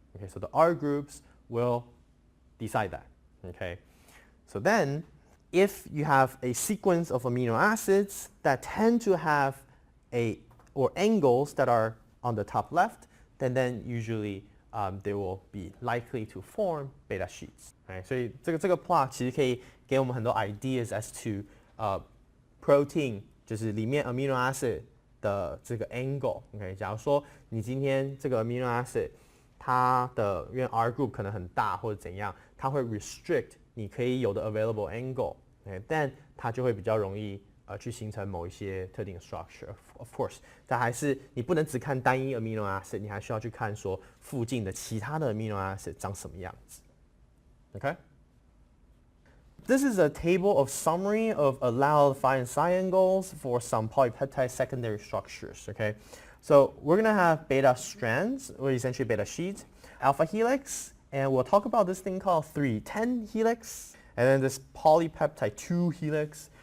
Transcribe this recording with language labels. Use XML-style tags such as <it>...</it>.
<en>Okay, so the R groups will decide that. Okay, so then if you have a sequence of amino acids that tend to have or angles that are on the top left, then usually they will be likely to form beta sheets. Right?</en> <zh>所以这个 plot 其实可以给我们很多</zh> <en>ideas as to protein</en> <zh>就是里面 amino acid 的这个 angle. Okay? 假如说你今天这个 amino acid 它的因为 R group 可能很大或者怎样，它会 restrict 你可以有的 available angle.</zh> <en>Okay?</en> <zh>但它就会比较容易去形成某一些特定的 structure.</zh> <en>Of course,</en> <zh>但还是你不能只看单一 amino acid, 你还需要去看说附近的其他的 amino acid 长什么样子。</zh> <en>Okay? This is a table of summary of allowed phi and psi angles for some polypeptide secondary structures. Okay? So we're going to have beta strands, or essentially beta sheets, alpha helix, and we'll talk about this thing called 310 helix, and then this polypeptide 2 helix.</en>